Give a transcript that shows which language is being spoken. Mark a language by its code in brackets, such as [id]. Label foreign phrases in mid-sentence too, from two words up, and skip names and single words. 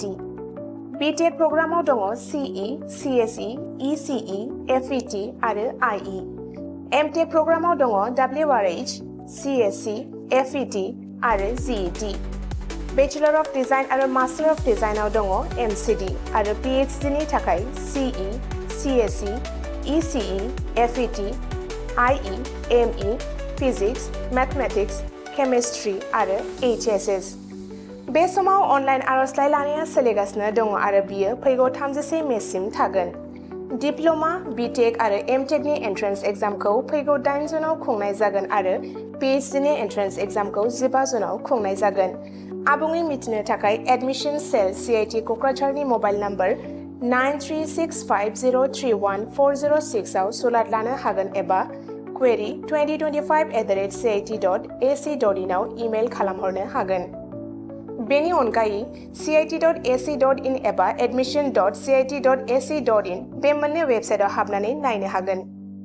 [brx] BTEC प्रग्रामाव दङ CE, CSE, ECE, FET आरो IE। MTEC प्रग्रामाव दङ WRH, CSE, FET आरो GET। [en] Bachelor of Design [brx] आरो [en] Master of Design [brx] आव दङ MCD आरो PhD नि थाखाय CE, CSE, ECE, FET, IE, ME, [en] Physics, Mathematics, Chemistry [brx] आरो HSS। बे समाव अनलाइन आर'जलाइ लानाया सोलिगासिनो दङ आरो बियो फैगौ 31 मेसिम थागोन। डिप्ल'मा, BTEC आरो MTEC नि [en] entrance examखौ [brx] फैगौ 8 जुनाव खुंनाय जागोन आरो PhD नि [en] entrance examखौ [brx] 15 जुनाव खुंनाय जागोन। आबुङै मिथिनो थाखाय [en] admission cell [brx] CIT क'क्राझारनि [en] mobile number [brx] 9365031406 आव सुलाद लानो हागोन एबा query2025@cit.ac.in आव इमेल खालामहरनो हागोन। बेनि अनगायै cit.ac.in एबा admission.cit.ac.in बे मोननै वेबसाइटआव हाबनानै नायनो हागोन।